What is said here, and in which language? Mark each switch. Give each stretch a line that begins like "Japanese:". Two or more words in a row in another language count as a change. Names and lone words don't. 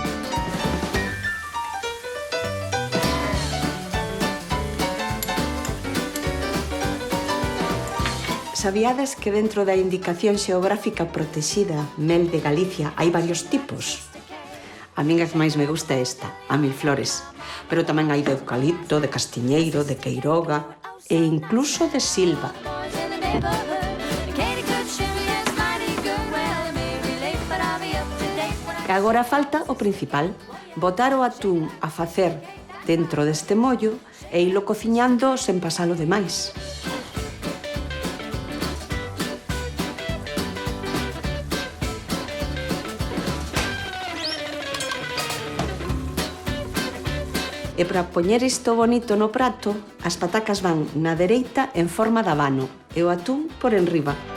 Galician: Sabíades que dentro da indicación xeográfica protexida mel de Galicia hai varios tipos? A min a que máis me gusta é esta, a mil flores. Pero tamén hai de eucalipto, de castiñeiro, de queiroga e incluso de silva.
English: Boys in the neighborhood, the Katie could shimmy is mighty good. Well, maybe late, but I'll be up to date when I
Galician: E agora falta o principal, botar o atún a facer dentro deste mollo e ilo cociñando sen pasalo de máis. E para poñer isto bonito no prato, as patacas van na dereita en forma de abano e o atún por enriba.